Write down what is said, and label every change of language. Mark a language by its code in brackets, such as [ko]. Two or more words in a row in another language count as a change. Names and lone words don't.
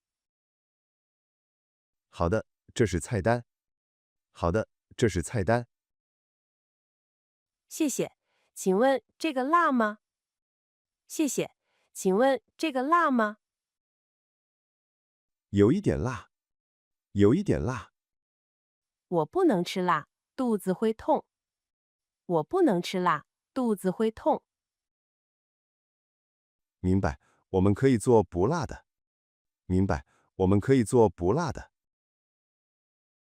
[zh] 好的，這是菜單。好的，這是菜單。謝謝，請問這個辣嗎？謝謝，請問這個辣嗎？有一點辣。有一點辣。我不能吃辣，肚子會痛。我不能吃辣，肚子會痛。明白，我們可以做不辣的。明白，我們可以做不辣的。